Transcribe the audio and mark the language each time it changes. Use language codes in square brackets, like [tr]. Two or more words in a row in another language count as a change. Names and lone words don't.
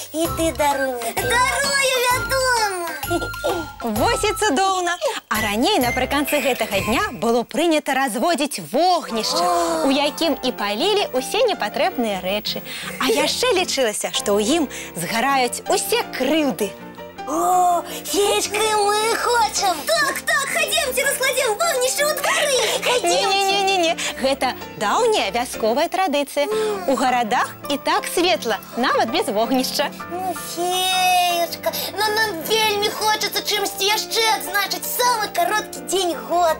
[be] І ты даруй мне. Дарую, вядома. Вось і цудоўна. А раней напрыканцы гэтага дня было прынята разводзіць вогнішча, у якім і палілі ўсе непатрэбныя рэчы. А яшчэ лічылася, што ў ім згараюць усе крыўды. [ru] О, Феечка, и мы хочем. Так, ходемте, раскладем вогнище у дворы. [be] Не-не-не, гэта даўняя вясковая традыцыя. У гарадах і так светла, нават без вогнішча. Ну, Феечка, но нам вельмі хочется чымсьці яшчэ адзначыць самы кароткі дзень года.